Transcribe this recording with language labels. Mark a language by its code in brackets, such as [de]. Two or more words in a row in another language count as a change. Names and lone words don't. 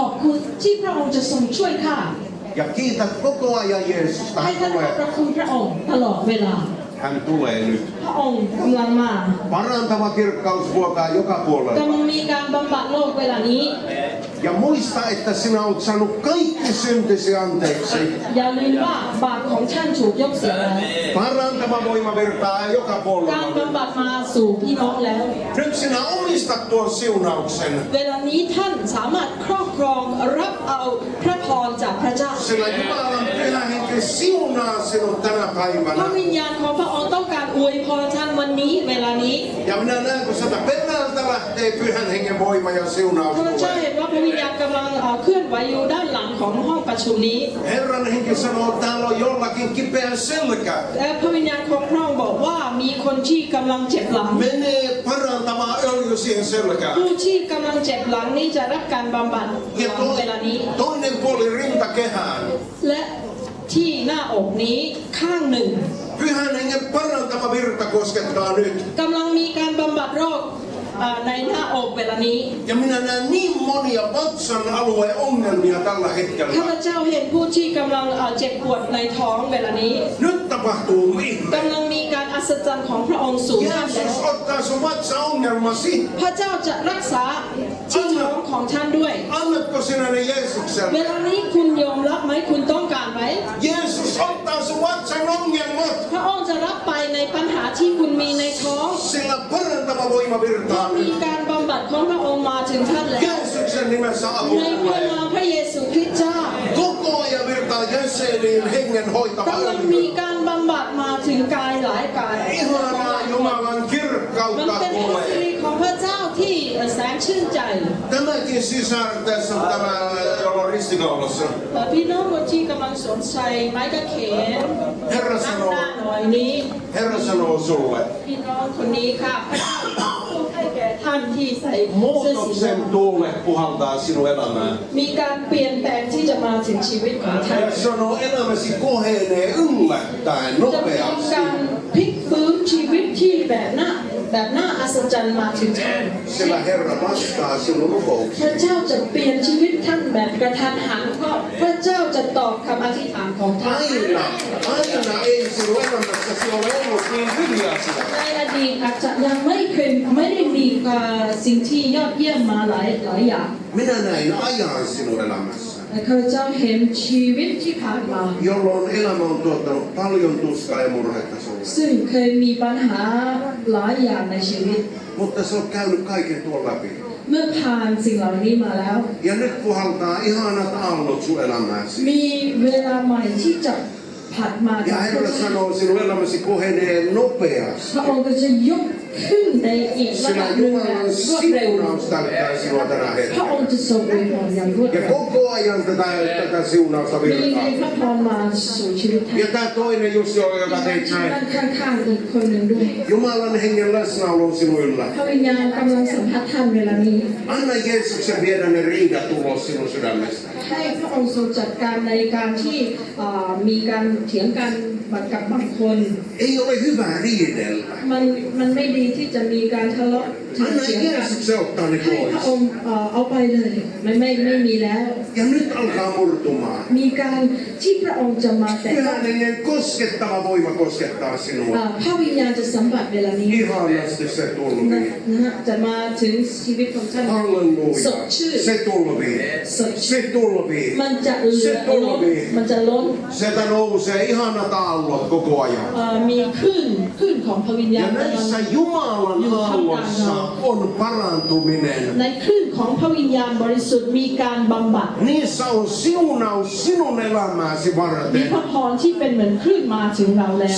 [th] อบคุณที่พระองค์จะทรงช่วยข้า [fi] Ja kiität koko ajan Jeesusta. [th] ให้ [fi] Hän [th] ท่านขอบ [fi] tulee, [th] พระคุณพระองค์ตลอดเวลา [fi] hän tulee nyt. [th] พระองค์กำลังมา [fi] Parantava kirkkaus vuotaa joka [th] กำ [fi] puolella. [th] ลังมีการบำบัดโรคเวลานี้ [fi] Ja muista, että sinä olet saanut kaikki syntisi anteeksi. [th] อย่าลืมว่าบาปของท่านถูกยกเสียแล้ว [fi] Parantava voima virtaa joka [th] การ [fi] puolella. [th] บำบัดมาสู่พี่น้องแล้ว [fi] Nyt sinä omistat tuon siunauksen. [th] เวลานี้ท่านสามารถครอบครองรับเอาพระพรจากพระเจ้า [fi] Sillä Jumalan pyhä henki Henki siunaa sinut tänä [th] พระ [fi] päivänä. [th] วิญญาณของพระองค์ต้องการอวยพรท่านวันนี้เวลานี้ [fi] Ja minä näen, kun sieltä perältä lähtee pyhän hengen voima ja siunaus [th] ข้าพเจ้า [fi] tulee. [th] เห็นว่าพระวิญญาณกำลังเคลื่อนไหวอยู่ด้านหลังของห้องประชุมนี้ [fi] Herran henki sanoo, että täällä on jollakin kipeä selkä. [th] และพระวิญญาณของพระองค์บอกว่ามีคนที่กำลังเจ็บหลัง [fi] Menee parantamaan öljy siihen selkään. [th] ผู้ที่กำลังเจ็บหลังนี้จะรับการบำบัด [fi] Ja [th] เวลานี้ [fi] toinen puoli rintakehään. [th] และที่หน้าอกนี้ข้างหนึ่ง [fi] Pyhän hengen parantama virta koskettaa nyt. [th] กำลังมีการบำบัดโรคในหน้าอกเวลานี้ [fi] Ja minä näen niin monia vatsan alueen ongelmia tällä [th] ข้าพ [fi] hetkellä. [th] เจ้าเห็นผู้ที่กำลังเจ็บปวดในท้องเวลานี้ [fi] Nyt tapahtuu ihme. [th] กำลังมีการอัศจรรย์ของพระองค์สูงท่านแล้ว [fi] Jeesus ottaa sun vatsaongelmasi. [th] พระเจ้าจะรักษาที่ท้องของท่านด้วย [fi] Annatko sinä ne [th] เว [fi] Jeesukselle? [th] ลานี้คุณยอมรับไหมคุณต้องการไหม [fi] Jeesus ottaa sun vatsan ongelmat. [th] พระองค์จะรับไปในปัญหาที่คุณมีในท้อง [fi] Sillä parantava voima [th] เพราะ [fi] virtaa [th] มี [fi] nyt. [th] การบำบัดของพระองค์มาถึงท่านแล้ว [fi] Jeesuksen nimessä apu [th] ในพระ [fi] tulee. [th] นามพระเยซูคริสต์เจ้า [fi] Koko ajan virtaa jäseniin hengen hoitava [th] กำลังมี [fi] öljy. [th] การบำบัดมาถึงกายหลายกาย [fi] Ihanaa Jumalan [th] มัน [fi] kirkkautta [th] เป็นพระสิ [fi] tulee. [th] ริของพระเจ้าที่แสนชื่นใจ [fi] Tämäkin sisar tässä tämä, jolla on ristikaulassa. [th] พี่น้องคนที่กำลังสนใจไม้กางเขน [fi] Herra [th] ด้านห [fi] sanoo, [th] น้าหน่อยนี้ [fi] Herra sanoo sulle, [th] พี่น้องคนนี้ค่ะพระเจ้าพูดให้แก่ท่านที่ใส่เสื้อสี [fi] muutoksen tuule puhaltaa sinun elämään. [th] มีการเปลี่ยนแปลงที่จะมาถึงชีวิตของท่าน [fi] Ja sanoo, elämäsi kohenee yllättäen [th] จะมี [fi] nopeasti. [th] การพลิกฟื้นชีวิตที่แบบน่าอัศจรรย์มาถึงท่าน [fi] Sillä Herra vastaa sinun [th] พ [fi] rukouksiin. [th] ระเจ้าจะเปลี่ยนชีวิตท่านแบบกระทันหันเพราะพระเจ้าจะตอบคำอธิษฐานของท่าน [fi] Aina ei sinun elämässäsi ole ollut niin hyviä asioita. [th] ในอดีตอาจจะยังไม่ได้มีสิ่งที่ยอดเยี่ยมมาหลายอย่าง [fi] Minä näin ajan sinun elämässä, [th] แต่ข้าพเจ้าเห็นชีวิตที่ผ่านมา [fi] jolloin elämä on tuottanut paljon tuskaa ja murhetta sinulle. [th] ซึ่งเคยมีปัญหาหลายอย่างในชีวิต [fi] Mutta sä oot käynyt kaiken tuon läpi. [th] เมื่อผ่านสิ่งเหล่านี้มาแล้ว [fi] Ja nyt puhaltaa ihanat aallot sun elämääsi. [th] มีเวลาใหม่ที่จะผัดมา [fi] Ja Herra sanoo, sinun elämäsi kohenee nopeasti. [th] พระองค์ก็จะยกขึ้นในอีกระดั [fi] Sillä [th] บหนึ่งแบบ [fi] Jumalan [th] รวดเร็ว [fi] siunaus täyttää sinua tänä [th] พระอง [fi] hetkenä. [th] ค์จะทรงอวยพรอย่างรวด [fi] Ja [th] เร็ว [fi] koko ajan tätä siunausta [th] มี [fi] virtaa. [th] พระพรมาสู่ชีวิตท่าน [fi] Ja tää toinen Jussi, joka teit [th] ที่ [fi] näin. [th] ด้านข้างๆอีกคนหนึ่งด้วย [fi] Jumalan hengen läsnäolo on sinun yllä. [th] พระวิญญาณกำลังสัมผัสท่านเวลานี้ [fi] Anna Jeesuksen viedä ne riidat ulos sinun sydämestä. [th] ให้พระองค์ทรงจัดการในการที่มีการเถียงกันกับบางคน [fi] Ei ole hyvä riidellä. [th] มันไม่ดีที่จะมีการทะเลาะ [fi] Anna [th] เถียงกัน [fi] Jeesuksen ottaa ne [th] ให้พระอง [fi] pois. [th] ค์เอาไปเลยไม่มีแล้ว [fi] Ja nyt alkaa murtumaan. [th] มีการที่พระองค์จะมาแต่ [fi] Pyhän hengen koskettava voima koskettaa sinua. [th] พระวิญญาณจะสัมผัสเวลานี้ [fi] Ihanasti se [th] นะ [fi] tulvii. [th] ฮะจะมาถึงชีวิตของท่าน [fi] Halleluja. [th] สดชื่น [fi] Se tulvii. [th] สดชื่น [fi] Se tulvii. [th] มันจะเหลือ [fi] Se [th] ล้น [fi] tulvii. [th] มันจะล้น [fi] Sieltä nousee ihanat aallot koko ajan. [th] มีคลื่นของพระวิญญา [fi] Ja [th] ณกำลัง [fi] näissä Jumalan aalloissa on parantuminen. [th] ในคลื่นของพระวิญญาณบริสุทธิ์มีการบำบัด [fi] Niissä on siunaus sinun elämääsi [th] มี [fi] varten. [th] พระพรที่เป็นเหมือนคลื่นมาถึงเราแล้ว